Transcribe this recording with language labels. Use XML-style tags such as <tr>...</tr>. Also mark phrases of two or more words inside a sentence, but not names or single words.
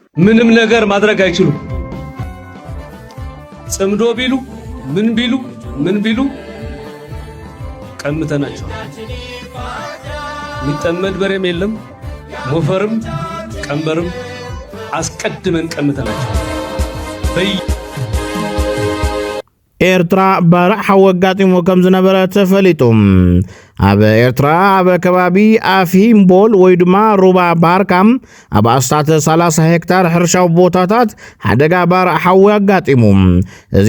<am>ምንም ነገር ማድረግ አይችሉም። ጽምዶ ቢሉ ምን ቢሉ ቀምተናቸው። የሚጠመድ በሬም የለም፣ ሞፈርም ቀንበርም አስቀድመን ቀምተናቸው።</am> <ti>ኤርትራ ባራዕ ሓወጋጢሞ ከም ዝነበረ ተፈሊጡም ኣብ ኤርትራ ኣብ ከባቢ ኣፊምቦል ወይ ድማ ሩባ ባርካም ኣብ ኣስታት 30 ሄክታር ሕርሻዊ ቦታታት ሓደጋ ባራዕ ሓዊ ኣጋጢሙ። እዚ</ti>